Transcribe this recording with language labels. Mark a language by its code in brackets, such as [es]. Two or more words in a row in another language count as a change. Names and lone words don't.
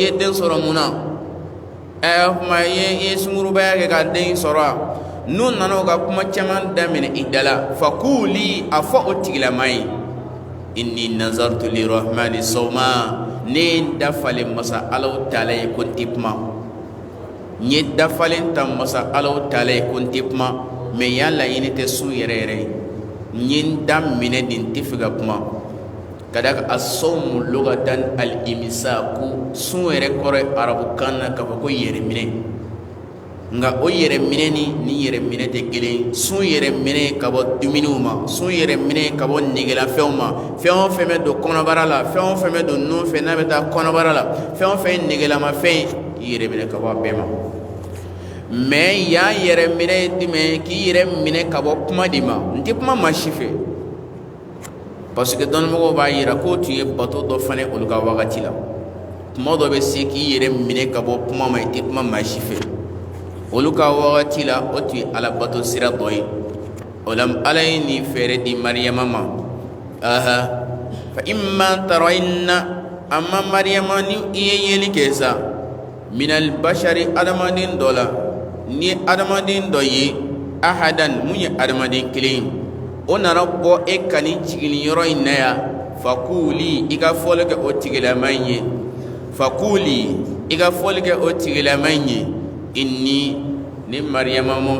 [bm] ye den sɔrɔ mun na kuma i ye sungurubaya kɛ ka den sɔrɔ a n'u nana o ka kuma caman daminɛ i da la fakuli a fɔ o tigilama ye [ar] إني نذرت للرحمن صوما [bm] ne dafalen masa alaw taala ye ko n tɛ kuma n ye dafalen ta masa alaw taala ye ko n tɛ kuma mais y'a laɲini tɛ sun yɛrɛ yɛrɛ ye n ye n da minɛ de n tɛ fɛ ka kuma ka d'a kan [ar] الصوم لغة الإمساك [bm] sun yɛrɛ kɔrɔ ye arabukan na k'a fɔ ko yɛrɛ minɛ nka o yɛrɛ minɛni ni yɛrɛ minɛ tɛ kelen sun yɛrɛ minɛ ka bɔ dumuniw ma sun yɛrɛ minɛ ka bɔ negelafɛnw ma fɛn o fɛn bɛ don kɔnɔbara la fɛn o fɛn bɛ don nun fɛ n'a bɛ taa kɔnɔbara la fɛn o fɛn ye negelamafɛn k'i yɛrɛ minɛ ka bɔ a bɛɛ ma mais yan yɛrɛ minɛ ye jumɛn k'i yɛrɛ minɛ ka bɔ kuma de ma n tɛ kuma maa si fɛ [fr] parce que [bm] dɔnnimɔgɔw b'a yira k'o tun ye bato dɔ fana olu ka wagati la tuma dɔ bɛ se k'i yɛrɛ minɛ ka bɔ kuma ma i tɛ kuma maa si fɛ olu ka wagati la o tun ye ala bato sira dɔ ye o la ala ye nin fɛɛrɛ di mariyama ma [ar] فإما ترين [bm] amma mariyama ni i ye yeli kɛ sa [ar] من البشر [bm] adamaden dɔ la ni adamaden dɔ ye ahadan mun ye adamaden kelen ye o nana bɔ e ka nin jiginniyɔrɔ in na yan fakuli i ka fɔli kɛ o tigilama in ye fakuli i ka fɔli kɛ o tigilama in ye inni ni mariyama mun